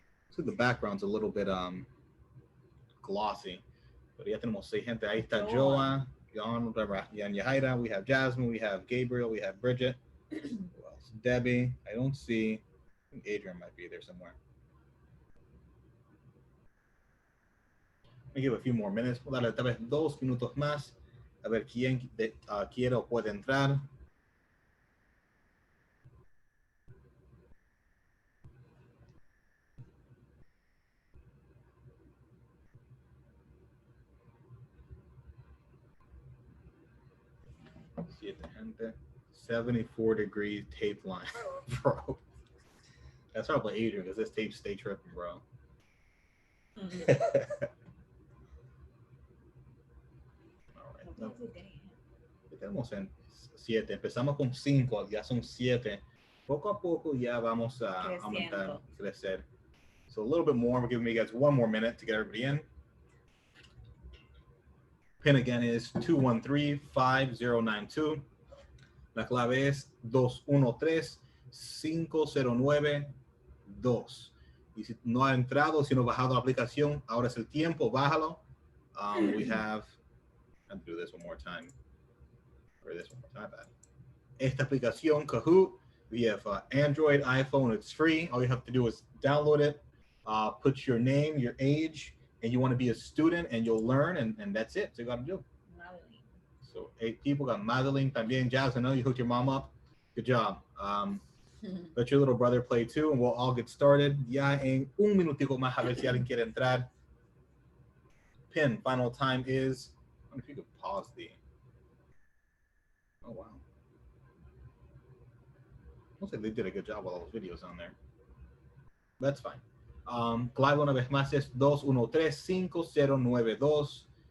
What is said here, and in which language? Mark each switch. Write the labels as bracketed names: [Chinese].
[English] So the background's a little bit glossy. [Spanish] Pero ya tenemos 6 gente. Ahí está Joa, Jan, Yajaira. [English] We have Jasmine. We have Gabriel. We have Bridget. Who else? Debbie. I don't see. I think Adrian might be there somewhere. Let me give a few more minutes. [Spanish] We'll darle tal vez 2 minutos más. A ver quién quiere o puede entrar. Siete gente. [English] 74 degree tape line, bro. That's probably Adrian because this tape stay tripping, bro. All right. [Spanish] No. Estamos en 7. Empezamos con 5, ya son 7. Poco a poco ya vamos a aumentar, crecer. [English] So a little bit more. We're giving you guys 1 more minute to get everybody in. Pin again is 213-5092. [Spanish] La clave es 213-509-2. Y si no ha entrado, si no ha bajado la aplicación, ahora es el tiempo, bájalo. [English] We have, I'll do this one more time. Or this one more time. [Spanish] Esta aplicación, [English] Kahoot, we have Android, iPhone, it's free. All you have to do is download it, put your name, your age, and you want to be a student, and you'll learn, and that's it. So you got to do. Madeline. So 8 people got Madeline, también Jazz. I know you hooked your mom up. Good job. Let your little brother play too, and we'll all get started. [Spanish] Ya en un minutico más, a ver si alguien quiere entrar. [English] Pin, final time is, I wonder if you could pause the, oh wow. Looks like they did a good job with all those videos on there. That's fine. [Spanish] Clave una vez más es 213-5092.